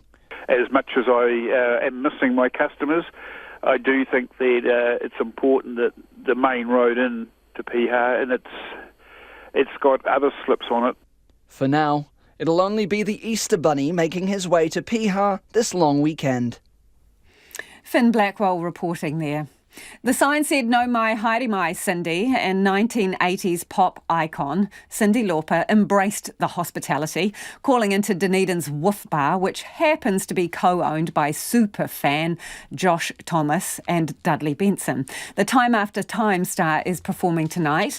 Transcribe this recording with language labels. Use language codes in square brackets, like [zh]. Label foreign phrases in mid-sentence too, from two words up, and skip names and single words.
[en] As much as I am missing my customers, I do think that it's important that the main road in to Piha, and it's got other slips on it. For now, it'll only be the Easter Bunny making his way to Piha this long weekend. Finn Blackwell reporting there. The sign said [mi] "No mai haere mai, [en] Cindy," and 1980s pop icon Cyndi Lauper embraced the hospitality, calling into Dunedin's Woof Bar, which happens to be co-owned by super fan Josh Thomas and Dudley Benson. The Time After Time star is performing tonight.